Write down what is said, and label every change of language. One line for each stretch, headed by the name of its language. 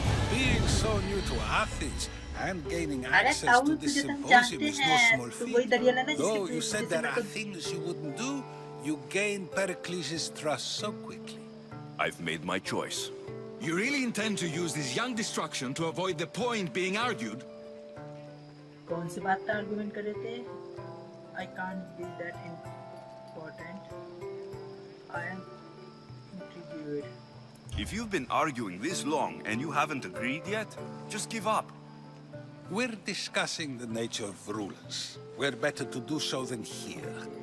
English: Being so new to Athens and gaining access to this symposium is no small feat. Though you said there are things you wouldn't do, you gained Pericles' trust so quickly. I've made my choice. You really intend to use this young destruction to avoid the point being argued?
Hindi: कौन सी बात का argument कर रहे थे?
English: I can't be that important. I am intrigued. If you've been arguing this long and you haven't agreed yet, just give up. We're discussing the nature of rulers. Where better to do so than here?